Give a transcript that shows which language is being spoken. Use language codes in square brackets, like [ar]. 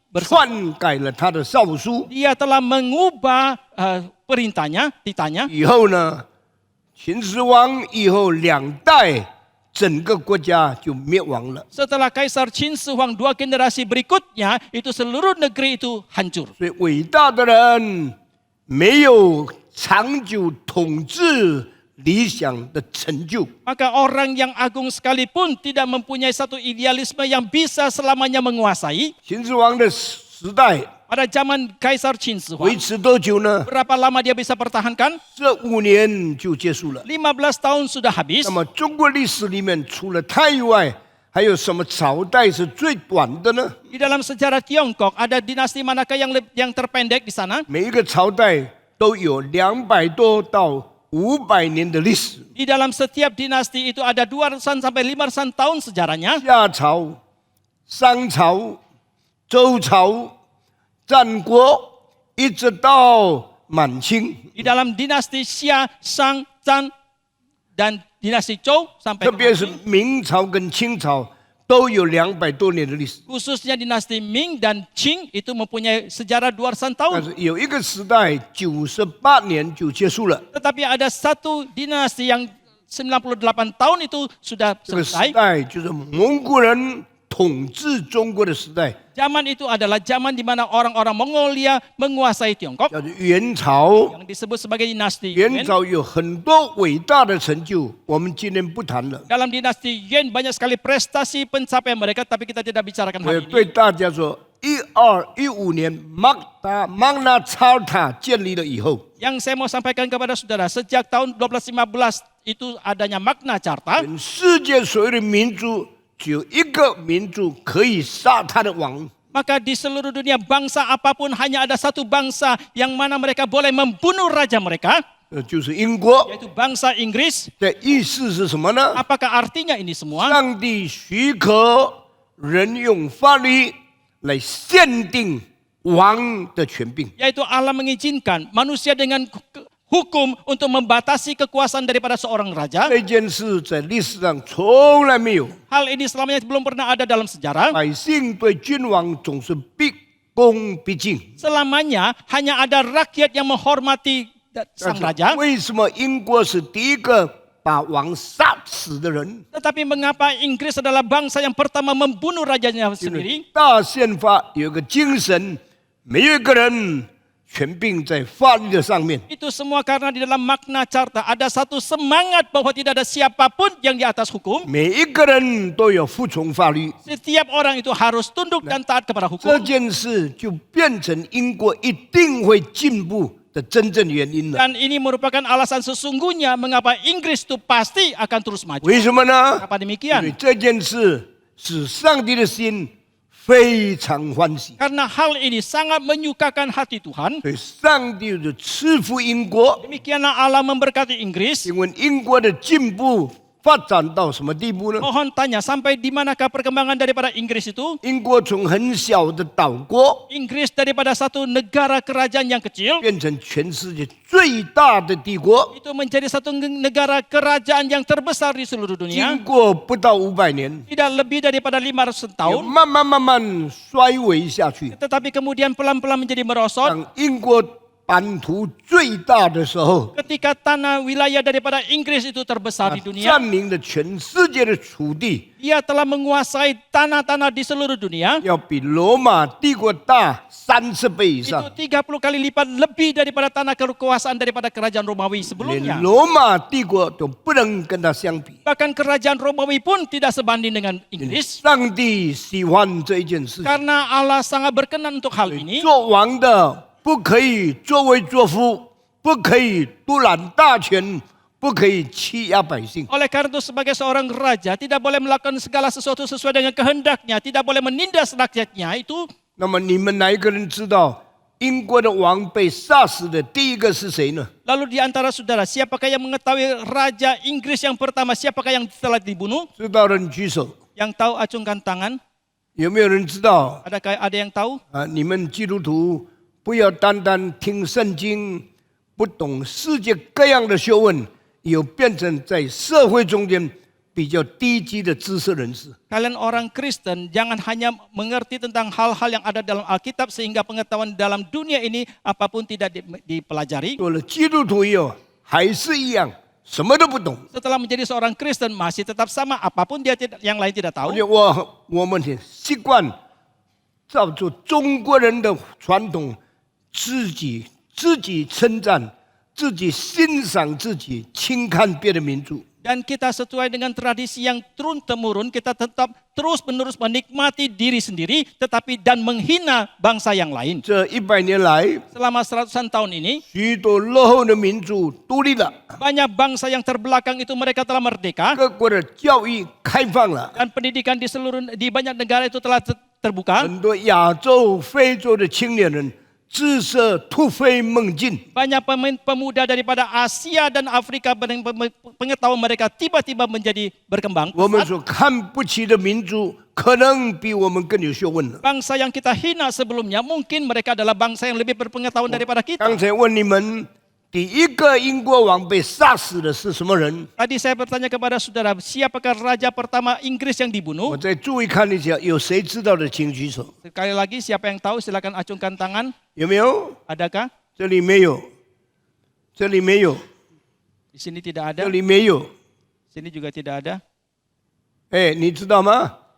[zh] 篡改了他的诏书。 [id] dia telah mengubah perintahnya, titanya. [zh] 以后呢，秦始皇以后2代，整个国家就灭亡了。 [id] Setelah Kaisar Qin Shi Huang 2 generasi berikutnya, itu seluruh negeri itu hancur. [zh] 所以伟大的人没有长久统治理想的成就。 [id] Maka orang yang agung sekalipun tidak mempunyai satu idealisme yang bisa selamanya menguasai. [zh] 秦始皇的时代， [id] Pada zaman Kaisar Qin Shi [zh] 维 [id] Huang, [zh] 持多久呢？ [id] berapa lama dia bisa pertahankan? [zh] 这5年就结束了。 [id] 15 tahun sudah habis. [zh] 那么中国历史里面，除了太以外，还有什么朝代是最短的呢？ [id] Di dalam sejarah Tiongkok ada dinasti manakah yang terpendek di sana? [zh] 每一个朝代都有200多到500年的历史。 [id] Di dalam setiap dinasti itu ada 200 sampai 500 tahun sejarahnya. [zh] 夏朝、商朝、周朝、战国，一直到满清， [id] Di dalam dinasti Xia, Shang, Zhang, dan dinasti Zhou sampai [zh] 特别是 [id] Manchu. [zh] 明朝跟清朝都有200多年的历史。 [id] Khususnya dinasti Ming dan Qing itu mempunyai sejarah 200 [zh] 但 [id] tahun. [zh] 是有一个时代98年就结束了， [id] Tetapi ada satu dinasti yang 98 tahun itu sudah [zh] 这个时 [id] selesai. [zh] 代就是蒙古人统治中国的时代， [id] Zaman itu adalah zaman di mana orang-orang Mongolia menguasai Tiongkok [zh] 叫做元朝。 [id] yang disebut sebagai dinasti [zh] 元 [id] Yuan. [zh] 朝有很多伟大的成就，我们今天不谈了。 [id] Dalam dinasti Yuan banyak sekali prestasi pencapaian mereka, tapi kita tidak bicarakan [zh] 我 [id] hal ini. [zh] 对大家说，1215年Magna Carta 建立了以后， [id] Yang saya mau sampaikan kepada saudara, sejak tahun 1215 itu adanya Magna Carta, [zh] 全世界所有的民族只有一个民族可以杀他的王， [id] maka di seluruh dunia bangsa apapun hanya ada satu bangsa yang mana mereka boleh membunuh raja mereka, [zh] 就是英国。 [id] yaitu bangsa Inggris. [zh] 的意思是什么呢？ [id] Apakah artinya ini semua? [zh] 上帝许可人用法律来限定王的权柄。 [id] Yaitu Allah mengizinkan manusia dengan hukum untuk membatasi kekuasaan daripada seorang raja. [zh] 这件事在历史上从来没有， [id] Hal ini selamanya belum pernah ada dalam sejarah. [zh] 百姓对君王总是毕恭毕敬。 [id] Selamanya hanya ada rakyat yang menghormati [zh] 但 [id] sang [zh] 是 [id] raja. [zh] 为什么英国是第一个把王杀死的人？ [id] Tetapi mengapa Inggris adalah bangsa yang pertama membunuh rajanya [zh] 因 [id] sendiri? [zh] 为大宪法有一个精神，没有一个人权柄在法律的上面。 [id] Itu semua karena di dalam Magna Carta ada satu semangat bahwa tidak ada siapapun yang di atas hukum. [zh] 每一个人都要服从法律， [id] Setiap orang itu harus tunduk dan taat kepada [zh] 这 [id] hukum. [zh] 件事就变成英国一定会进步的真正原因了。 [id] Dan ini merupakan alasan sesungguhnya mengapa Inggris itu pasti akan terus maju. [zh] 为什么呢？ [id] Kenapa [zh] 因为 [id] demikian? [zh] 这件事使上帝的心非常欢喜， [id] Karena hal ini sangat menyukakan hati Tuhan. [zh] 所以上帝就赐福英国。 [id] Demikianlah Allah memberkati Inggris. [zh] 请问英国的进步发展到什么地步呢？ [id] Mohon tanya, sampai di manakah perkembangan daripada Inggris itu? [zh] 英国从很小的岛国 [id] Inggris daripada satu negara kerajaan yang kecil, [zh] 变成全世界最大的帝国， [id] itu menjadi satu negara kerajaan yang terbesar di seluruh [zh] 经 [id] dunia. [zh] 过不到500年， [id] Tidak lebih daripada 500 [zh] 又 [id] tahun, [zh] 慢慢衰微下去。 [id] tetapi kemudian pelan-pelan menjadi merosot. [zh] 当英国版图最大的时候， [id] Ketika tanah wilayah daripada Inggris itu terbesar di dunia, [zh] 占领了全世界的土地， [id] ia telah menguasai tanah-tanah di seluruh dunia. [zh] 要比罗马帝国大30倍以 [id] Itu [zh] 上。 [id] 30 kali lipat lebih daripada tanah kekuasaan daripada kerajaan Romawi [zh] 连 [id] sebelumnya. [zh] 罗马帝国都不能跟它相比。 [id] Bahkan kerajaan Romawi pun tidak sebanding dengan Inggris. [zh] 上帝喜欢这一件事情， [id] Karena Allah sangat berkenan untuk hal ini. [zh] 做王的不可以作威作福，不可以独揽大权，不可以欺压百姓。 [id] Oleh karena itu sebagai seorang raja tidak boleh melakukan segala sesuatu sesuai dengan kehendaknya, tidak boleh menindas rakyatnya. Itu [zh] 那么你们哪一个人知道英国的王被杀死的第一个是谁呢？ [id] lalu di antara saudara, siapakah yang mengetahui raja Inggris yang pertama, siapakah yang telah dibunuh? [zh] 知道的人举手。 [id] Yang tahu acungkan tangan. [zh] 有没有人知道？ [id] Adakah ada yang tahu? [zh] 你们基督徒不要单单听圣经，不懂世界各样的学问，有变成在社会中间比较低级的知识人士。 [id] Kalian orang Kristen jangan hanya mengerti tentang hal-hal yang ada dalam Alkitab sehingga pengetahuan dalam dunia ini apapun tidak dipelajari. [zh] 做了基督徒以后还是一样，什么都不懂。 [id] Setelah menjadi seorang Kristen masih tetap sama, apapun dia yang lain tidak [zh] 而 [id] tahu. [zh] 且我们很习惯照着中国人的传统，自己称赞，自己欣赏自己，轻看别的民族。 [id] Dan kita sesuai dengan tradisi yang turun-temurun, kita tetap terus-menerus menikmati diri sendiri, tetapi dan menghina bangsa yang lain. [zh] 这100年来， [id] Selama seratusan tahun ini, [zh] 许多落后的民族独立了， [id] banyak bangsa yang terbelakang itu mereka telah merdeka, [zh] 各国的教育开放了， [id] dan pendidikan di banyak negara itu telah terbuka. [zh] 很多亚洲、非洲的青年人知识突飞猛进。 [id] Banyak pemuda daripada Asia dan Afrika pengetahuan mereka tiba-tiba menjadi berkembang. [zh] 我们所看不起的民族，可能比我们更有学问了。 [id] Bangsa yang kita hina sebelumnya, mungkin mereka adalah bangsa yang lebih berpengetahuan daripada kita. [zh] 刚才问你们，第一个英国王被杀死的是什么人？ [id] Tadi saya bertanya kepada saudara, siapakah raja pertama Inggris yang dibunuh? [zh] 再注意看一下，有谁知道的请举手。 [id] Sekali lagi, siapa yang tahu silakan acungkan tangan. [zh] 有没有？ [id] Adakah? [zh] 这里没有，这里没有， [id] Di sini tidak ada. [zh] 这里没有。 [id] Sini juga tidak ada. [zh] 哎，你知道吗？